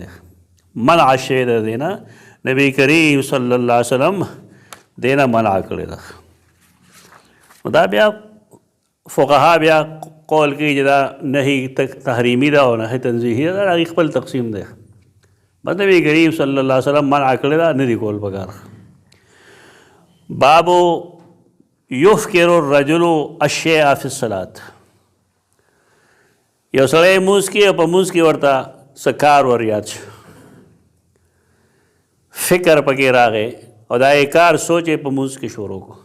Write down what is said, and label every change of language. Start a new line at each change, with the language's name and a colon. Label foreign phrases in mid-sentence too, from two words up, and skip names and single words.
Pashto: منع شوی د دی نه، نبی کریم
Arabic: صلی الله علیه وسلم
Pashto: دی نه منع کړی ده. نو دا بیا فقها بیا قول کوي چې دا نهي تحریمي ده او نهي تنزیهي ده، دا هغې خپل تقسیم دی. بس نبی کریم
Arabic: صلی اللہ علیہ وسلم
Pashto: منع کړی ده، نه دي کول پکار.
Arabic: بابو یفکر الرجل الشیء فی الصلاة.
Pashto: یو سړی مونځ کې او په مونځ کې ورته څه کار ور یاد شو، فکر پکې راغی او دا یې کار سوچ یې په مونځ کې شروع کو.